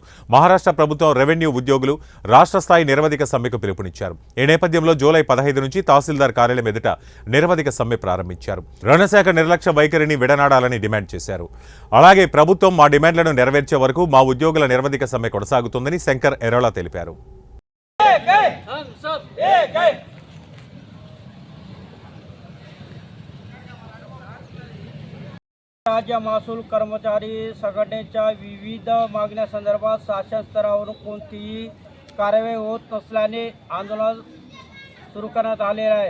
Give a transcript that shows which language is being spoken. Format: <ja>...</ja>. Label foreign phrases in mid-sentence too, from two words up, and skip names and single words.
<te>మహారాష్ట్ర ప్రభుత్వం రెవెన్యూ ఉద్యోగులు రాష్ట్ర స్థాయి నిరవధిక సమ్మెకు పిలుపునిచ్చారు. ఈ నేపథ్యంలో జూలై 15 నుంచి తహసీల్దార్ కార్యాలయం ఎదుట నిరవధిక సమ్మె ప్రారంభించారు. రుణశాఖ నిర్లక్ష్య వైఖరిని విడనాడాలని డిమాండ్ చేశారు. అలాగే ప్రభుత్వం మా డిమాండ్లను నెరవేర్చే వరకు మా ఉద్యోగుల నిరవధిక సమ్మె కొనసాగుతుందని శంకర్ ఎరోలా తెలిపారు.</te> <mr>राज्य महसूल कर्मचारी संघटनेच्या विविध मागण्यांसंदर्भात शासन स्तरावरून कोणतीही कार्यवाही होत नसल्याने आंदोलन सुरू करण्यात आलेले आहे.</mr>